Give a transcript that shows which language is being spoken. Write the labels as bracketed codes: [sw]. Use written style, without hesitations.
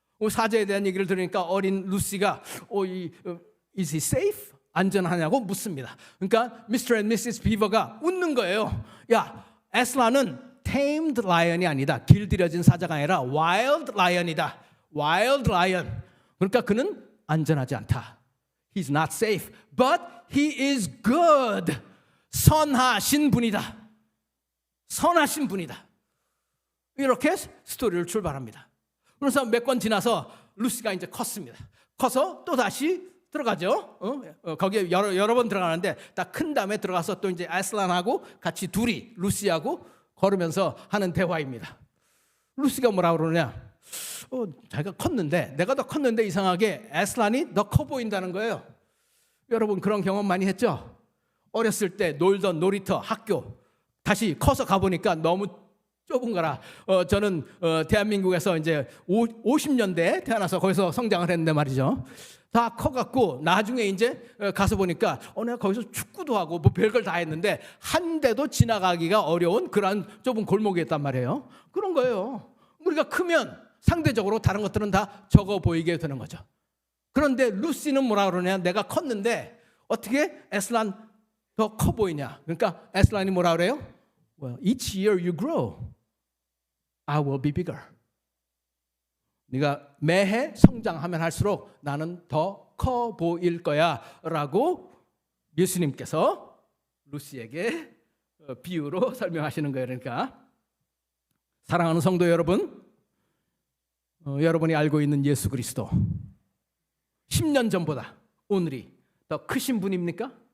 [ko] 사자에 대한 얘기를 들으니까 어린 루시가 [en] Is he safe? [ko] 안전하냐고 묻습니다. 그러니까 Mr. and Mrs. 비버가 웃는 거예요. 야, 에슬란은 [en] tamed lion [ko] 이 아니다. 길들여진 사자가 아니라 [en] wild lion [ko] 이다. [en] wild lion. [ko] 그러니까 그는 안전하지 않다. [en] He's not safe, but he is good. [ko] 선하신 분이다. 선하신 분이다. 이렇게 스토리를 출발합니다. 그래서 몇 권 지나서 루시가 이제 컸습니다. 커서 또 다시 들어가죠. 거기에 여러 번 들어가는데 딱 큰 다음에 들어가서 또 이제 에슬란하고 같이 둘이 루시하고 걸으면서 하는 대화입니다. 루시가 뭐라 그러냐? 자기가 컸는데, 내가 더 컸는데 이상하게 에슬란이 더 커 보인다는 거예요. 여러분 그런 경험 많이 했죠? 어렸을 때 놀던 놀이터, 학교 다시 커서 가보니까 너무 좁은 거라. 저는 대한민국에서 이제 50년대에 태어나서 거기서 성장을 했는데 말이죠. 다 커갖고 나중에 이제 가서 보니까 내가 거기서 축구도 하고 뭐 별걸 다 했는데 한 대도 지나가기가 어려운 그런 좁은 골목이었단 말이에요. 그런 거예요. 우리가 크면 상대적으로 다른 것들은 다 적어 보이게 되는 거죠. 그런데 루시는 뭐라 그러냐? 내가 컸는데 어떻게 에슬란 더 커 보이냐? 그러니까 에슬란이 뭐라 그래요? [en] Well, each year you grow, I will be bigger. [ko] 네가 매해 성장하면 할수록 나는 더 커 보일 거야 라고 예수님께서 루시에게 비유로 설명하시는 거예요. 그러니까 사랑하는 성도 여러분, 여러분이 알고 있는 예수 그리스도 10년 전보다 오늘이 더 크신 분입니까?